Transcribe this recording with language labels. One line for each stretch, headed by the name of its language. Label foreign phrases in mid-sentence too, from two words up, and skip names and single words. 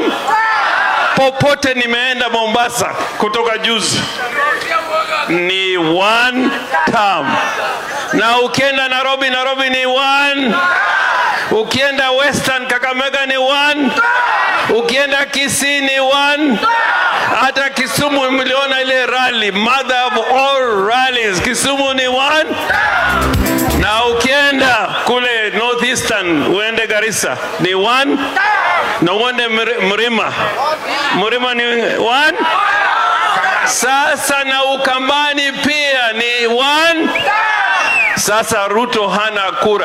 Swahili: Popote nimeenda Mombasa kutoka juzi ni
English: one term.
Swahili: Na ukienda Nairobi, Nairobi ni one. Ukienda Western Kakamega ni one. Ukienda Kisii ni one. Hata Kisumu mliona ile rally,
English: mother of all rallies,
Swahili: Kisumu ni one. Na ukienda kule Northeastern, uende Garissa ni one. Na uende Mrima ni one. Sasa na Ukambani pia ni one. Sasa Ruto hana kura.